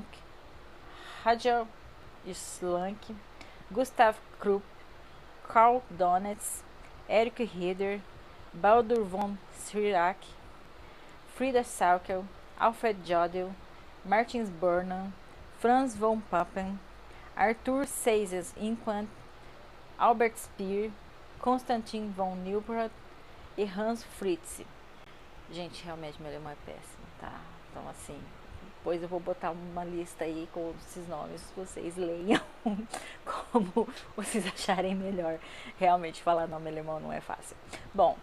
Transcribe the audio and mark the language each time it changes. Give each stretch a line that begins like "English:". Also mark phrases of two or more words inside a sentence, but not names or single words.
Portuguese: Rajal Slank, Gustav Krupp, Karl Donitz, Erich Rieder, Baldur von Schirach, Frieda Saukel, Alfred Jodl, Martin Burnham, Franz von Papen, Arthur Seyss Inquart, Albert Speer, Konstantin von Neuburg e Hans Fritz. Gente, realmente meu alemão é péssimo, tá? Então assim, depois eu vou botar uma lista aí com esses nomes, vocês leiam como vocês acharem melhor. Realmente falar nome alemão não é fácil.